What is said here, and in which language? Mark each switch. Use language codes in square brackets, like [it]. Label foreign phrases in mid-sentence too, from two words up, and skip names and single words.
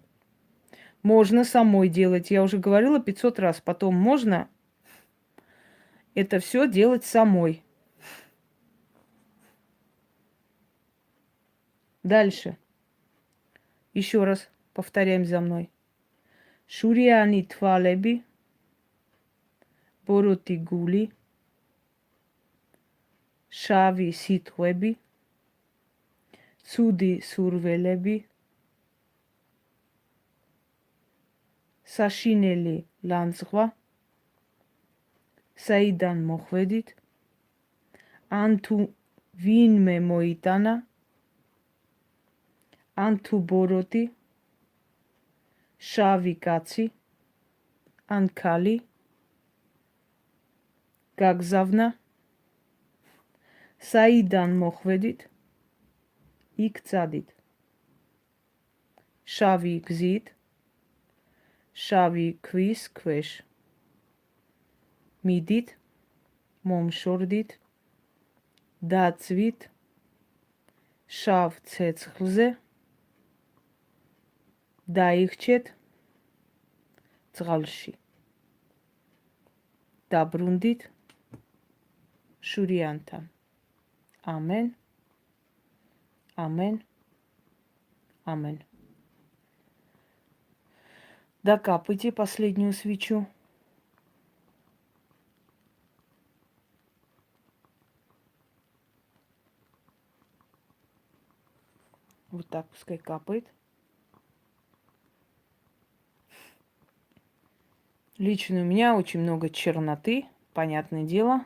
[ru] Можно самой делать. Я уже говорила 500 раз. Потом можно это все делать самой. Дальше. Еще раз повторяем за мной. [ka] შურიანი თვალები, ბოროტი გული, შავი სიტყვები, ცუდი სურვილები, საშინელი ლანძღვა, საიდან მოხვედით, ან თუ ვინმე მოიტანა, ან თუ ბოროტი, შავი კაცი, ან ქალი გაგზავნა, საიდან მოხვედით, იქ წადით. შავი გზით, შავი ქვის ქვეშ მიდით, მომ შორდით, და იწვით, შავ ცეცხლზე, და იხრჩეთ, წყალში, და ბრუნდით, შურიანთა. [ru] Амен, амен, амен. Докапайте последнюю свечу. Вот так пускай капает. Лично у меня очень много черноты, понятное дело.